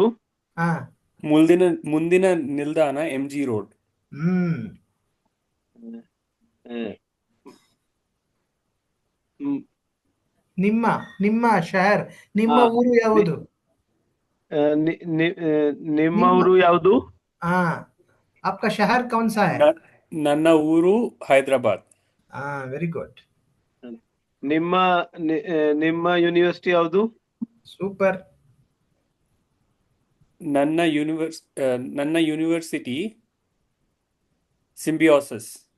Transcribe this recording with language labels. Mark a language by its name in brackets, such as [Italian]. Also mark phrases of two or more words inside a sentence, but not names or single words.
[Kannada] ಮುಂದಿನ ನಿಲ್ದಾಣ MG ರೋಡ್. ನಿಮ್ಮ ನಿಮ್ಮ ಶಹರ್, ನಿಮ್ಮ ಊರು ಯಾವುದು? ನಿಮ್ಮ ಊರು ಯಾವುದು? [Hindi] आपका शहर कौन सा है? [Kannada] ನನ್ನ ಊರು ಹೈದರಾಬಾದ್. [English] very good. [Kannada] ನಿಮ್ಮ ಯೂನಿವರ್ಸಿಟಿ ಯಾವುದು? ಸೂಪರ್. ನನ್ನ ಯೂನಿವರ್ಸಿಟಿ ಸಿಂಬಿಯೋಸಿಸ್.